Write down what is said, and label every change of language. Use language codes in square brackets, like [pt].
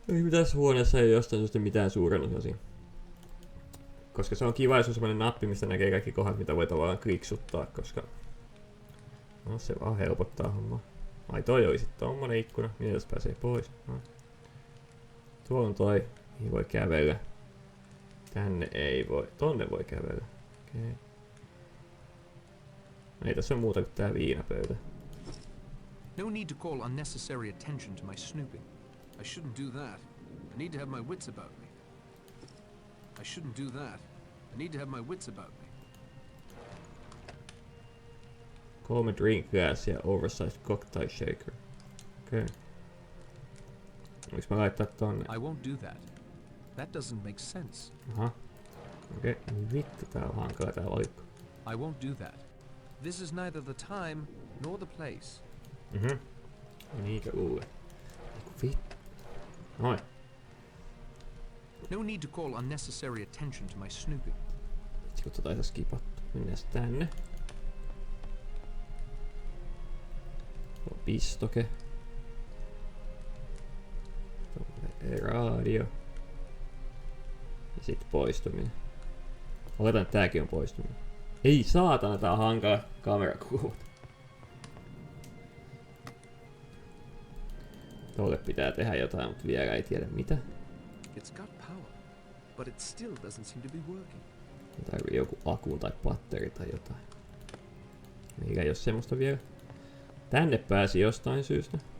[fi] Tässä huoneessa ei jostain syystä mitään suurennusosia. Koska se on kiva, jos on semmonen nappi, mistä näkee kaikki kohdat, mitä voi tavallaan kliksuttaa, koska no, se vaan helpottaa hommaa. Ai toi oli sit tommonen ikkuna, miten tästä pääsee pois? No. Tuolla on toi, mihin voi kävellä. Tänne ei voi, tonne voi kävellä. Okei. Okay. No ei tässä on muuta kuin tää viinapöytä. [en] No need to call unnecessary attention to my snooping. I shouldn't do that. I need to have my wits about me. I shouldn't do that. I need to have my wits about me. 3 drink glass [fi] ja [en] oversized cocktail shaker. Okei. Okay. [fi] Voinko mä laittaa tonne? [en] I won't do that. That doesn't make sense. [fi] Aha. Okei. Okay. Vittu, tää on hankala tää valikko. [en] I won't do that. This is neither the time nor the place. [fi] Mhm. Niinkö luulen? Vittu. Noin. [en] No need to call unnecessary attention to my snooping. [fi] Kun tota ei saa skipattu. Mennään tänne. Tuo pistoke. Tuommoinen radio. Ja sit poistuminen. Oletan, että tääkin on poistuminen. Ei saatana, tää on hankala kamerakuva. Tolle pitää tehdä jotain, mutta vielä ei tiedä mitä. [en] It's got power, but it still doesn't seem to be working. [fi] Tarvii joku akku tai batteri tai jotain. Meillä ei oo semmoista vielä. Tänne pääsi jostain syystä.